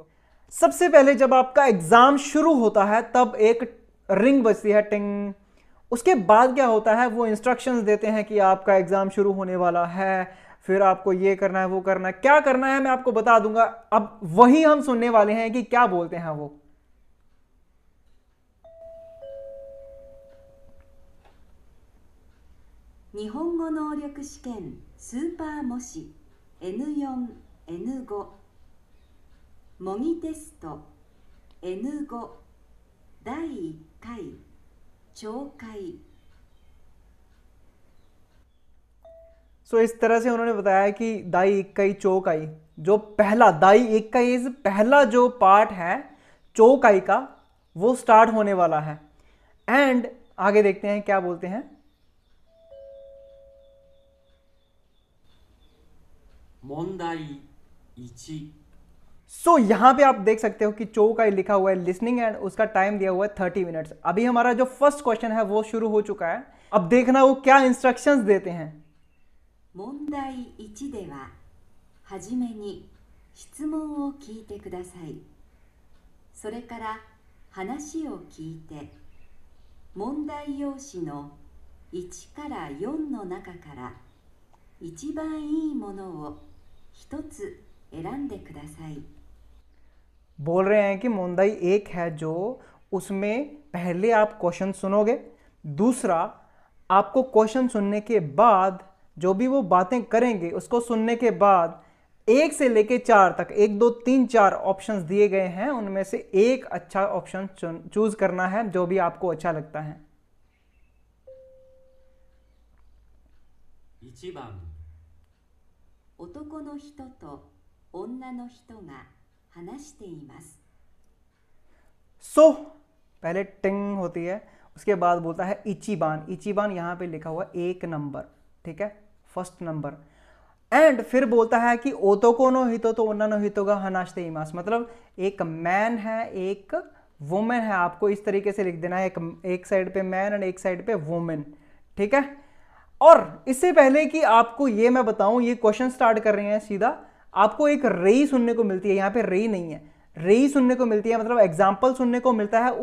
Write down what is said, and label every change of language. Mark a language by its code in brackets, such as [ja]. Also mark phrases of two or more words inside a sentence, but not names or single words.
[hi] सबसे पहले जब आपका एग्जाम शुरू होता है तब एक रिंग बजती है, टिंग। उसके बाद क्या होता है, वो इंस्ट्रक्शंस देते हैं कि आपका एग्जाम शुरू होने वाला है, फिर आपको ये करना है, वो करना है। क्या करना है मैं आपको बता दूंगा। अब वही हम सुनने वाले हैं कि क्या बोलते हैं वो। [ja] 日本語能力試験スーパー模試 N4、N5 模擬テスト N5 第1回聴解。 [hi] सो इस तरह से उन्होंने बताया कि [ja] 第1回聴解, [hi] जो पहला [ja] 第1回 [hi] पहला जो पार्ट है चौकाई का, वो स्टार्ट होने वाला है। एंड आगे देखते हैं क्या बोलते हैं। [ja] 問題一. [hi] सो यहां पे आप देख सकते हो कि चौकाई लिखा हुआ है लिसनिंग एंड उसका टाइम दिया हुआ है 30 मिनट्स। अभी हमारा जो [en] first question [hi] है वो शुरू हो चुका है। अब देखना वो क्या इंस्ट्रक्शंस देते हैं। [ja] 問題1では、はじめに質問を聞いてください。それから話を聞いて、問題用紙の1から4の中から一番いいものを一つ選んでください。 [hi] बोल रहे हैं कि मोंदाई एक है जो उसमें पहले आप क्वेश्चन सुनोगे, दूसरा आपको क्वेश्चन सुनने के बाद जो भी वो बातें करेंगे उसको सुनने के बाद 1 से लेके 4 तक 1 2 3 4 ऑप्शंस दिए गए हैं, उनमें से एक अच्छा [en] option choose [hi] करना है जो भी आपको अच्छा लगता है। [ja] 1 番男の人と女の人が話しています。 [hi] सो पहले टिंग होती है, उसके बाद बोलता है इचीबान। इचीबान यहां पे लिखा हुआ 1 नंबर, ठीक है, [en] first number. [hi] एंड फिर बोलता है कि [ja] 男の人と女の人が話しています, [hi] मतलब एक मैन है एक वुमेन है। आपको इस तरीके से लिख देना है, एक साइड पे [en] man and [hi] एक साइड पे वुमेन, ठीक है। और इससे पहले कि आपको ये मैं बताऊं, ये [en] question start [hi] कर रहे हैं सीधा, आपको एक रेई सुनने को मिलती है। यहां पे रेई नहीं है, रेई सुनने को मिलती है, मतलब एग्जाम्पल सुनने को मिलता है।